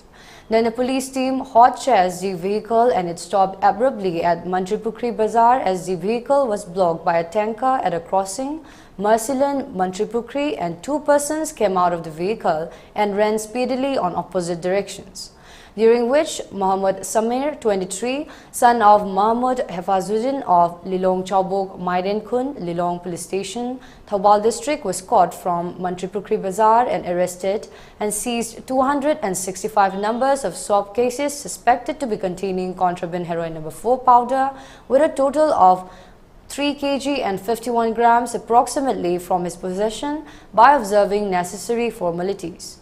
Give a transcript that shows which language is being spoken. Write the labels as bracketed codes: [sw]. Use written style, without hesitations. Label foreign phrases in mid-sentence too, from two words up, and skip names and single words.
[en] Then a police team hot chased the vehicle and it stopped abruptly at Manipur Bazaar as the vehicle was blocked by a tanker at a crossing. Mercyland, Manipur, and two persons came out of the vehicle and ran speedily on opposite directions, during which Muhammad Samir, 23, son of Muhammad Hefazuddin of Lilong Chaubok Mairen Khun, Lilong Police Station, Thobal District, was caught from Manipur Bazaar and arrested and seized 265 numbers of swab cases suspected to be containing contraband heroin number 4 powder with a total of 3 kg and 51 grams approximately from his possession by observing necessary formalities.